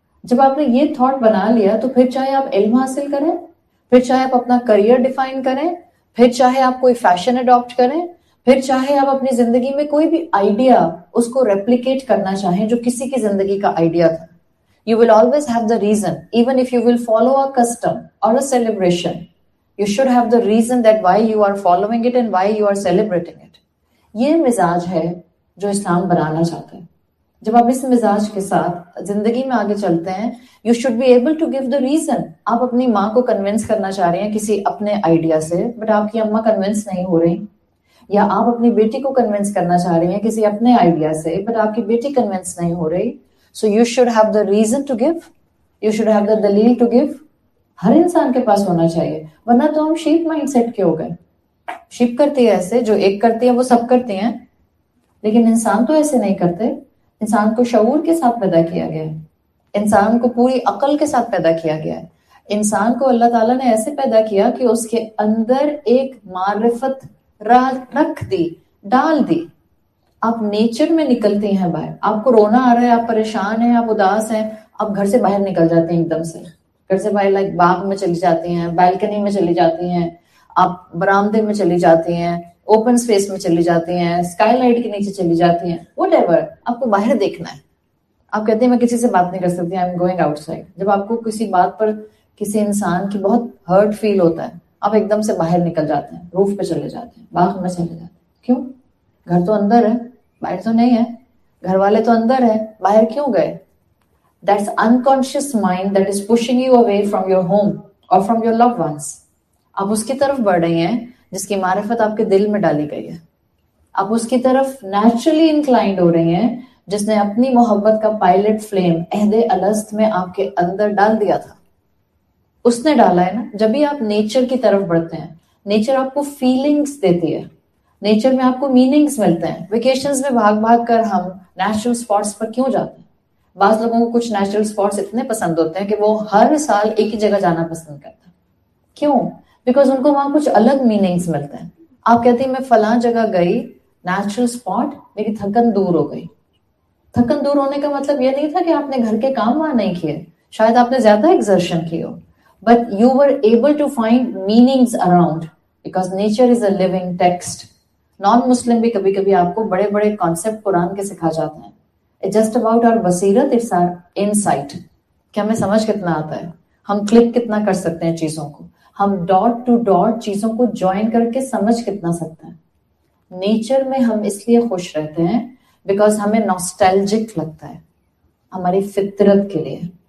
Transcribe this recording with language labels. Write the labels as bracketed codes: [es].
[ur] جب آپ نے یہ تھاٹ بنا لیا تو پھر چاہے آپ علم حاصل کریں, پھر چاہے آپ اپنا کریئر ڈیفائن کریں, پھر چاہے آپ کوئی فیشن اڈاپٹ کریں, پھر چاہے آپ اپنی زندگی میں کوئی بھی آئیڈیا اس کو ریپلیکیٹ کرنا چاہیں جو کسی کی زندگی کا آئیڈیا تھا, [en] you will always have the reason. Even if you will follow a custom or a celebration, you should have the reason that why you are following it and why you are celebrating it. [ur] یہ مزاج ہے جو اسلام بنانا چاہتا ہے. جب آپ اس مزاج کے ساتھ زندگی میں آگے چلتے ہیں, [en] You should be able to give the reason. [ur] آپ اپنی ماں کو کنونس کرنا چاہ رہے ہیں کسی اپنے آئیڈیا سے, بٹ آپ کی اماں کنونس نہیں ہو رہی, یا آپ اپنی بیٹی کو کنونس کرنا چاہ رہی ہیں کسی اپنے آئیڈیا سے, بٹ آپ کی بیٹی کنونس نہیں ہو رہی. [en] So you should have the reason to give, you should have the دلیل to give. [ur] ہر انسان کے پاس ہونا چاہیے, ورنہ تو ہم شیپ مائنڈ سیٹ کے ہو گئے. شیپ کرتی ہے ایسے, جو ایک کرتی ہے وہ سب کرتی ہیں, لیکن انسان تو ایسے نہیں کرتے. انسان کو شعور کے ساتھ پیدا کیا گیا ہے, انسان کو پوری عقل کے ساتھ پیدا کیا گیا ہے. انسان کو اللہ تعالیٰ نے ایسے پیدا کیا کہ اس کے اندر ایک معرفت رکھ دی, ڈال دی. آپ نیچر میں نکلتے ہیں باہر, آپ کو رونا آ رہا ہے, آپ پریشان ہیں, آپ اداس ہیں, آپ گھر سے باہر نکل جاتے ہیں ایک دم سے. گھر سے باہر لائک باغ میں چلی جاتی ہیں, بالکنی میں چلی جاتی ہیں, آپ برآمدے میں چلی جاتی ہیں, اوپن اسپیس میں چلی جاتی ہیں, اسکائی لائٹ کے نیچے چلی جاتی ہیں, وٹ ایور. آپ کو باہر دیکھنا ہے. آپ کہتے ہیں میں کسی سے بات نہیں کر سکتی, [en] I am going outside. [ur] جب آپ کو کسی بات پر کسی انسان کی بہت ہرٹ فیل ہوتا ہے, آپ ایک دم سے باہر نکل جاتے ہیں, روف پہ چلے جاتے ہیں, باغ میں چلے جاتے ہیں. کیوں؟ گھر تو اندر ہے, باہر تو نہیں ہے. گھر والے تو اندر ہے, باہر کیوں گئے؟ [en] That's unconscious mind that is pushing you away from your home or from your loved ones. [ur] آپ اس کی طرف بڑھ رہی ہیں جس کی معرفت آپ کے دل میں ڈالی گئی ہے. آپ اس کی طرف نیچرلی انکلائنڈ ہو رہی ہیں جس نے اپنی محبت کا پائلٹ فلیم عہد الست میں آپ کے اندر ڈال دیا تھا. اس نے ڈالا ہے نا. جب بھی آپ نیچر کی طرف بڑھتے ہیں, نیچر آپ کو فیلنگز دیتی ہے, نیچر میں آپ کو میننگز ملتے ہیں. ویکیشنز میں بھاگ بھاگ کر ہم نیچرل اسپاٹس پر کیوں جاتے ہیں؟ بعض لوگوں کو کچھ نیچرل اسپاٹس اتنے پسند ہوتے ہیں کہ وہ ہر سال ایک ہی جگہ جانا پسند کرتے ہیں. کیوں؟ بیکاز ان کو وہاں کچھ الگ میننگز ملتے ہیں. آپ کہتے ہیں میں فلاں جگہ گئی نیچرل اسپاٹ, میری تھکن دور ہو گئی. تھکن دور ہونے کا مطلب یہ نہیں تھا کہ آپ نے گھر کے کام وہاں نہیں کیے, شاید آپ نے زیادہ ایکزرشن کی ہو, [en] But you were able to find meanings around, because nature is a living text. [ur] Naan مسلم بھی کبھی کبھی آپ کو بڑے بڑے کانسیپٹ قرآن کے سکھا جاتے ہیں. [en] It's just about our بصیرت, it's our insight. [ur] کہ ہمیں سمجھ کتنا آتا ہے, ہم کلک کتنا کر سکتے ہیں چیزوں کو, ہم ڈاٹ ٹو ڈاٹ چیزوں کو جوائن کر کے سمجھ کتنا سکتے ہیں. نیچر میں ہم اس لیے خوش رہتے ہیں بیکاز ہمیں ناسٹیلجک لگتا ہے, ہماری فطرت کے لیے.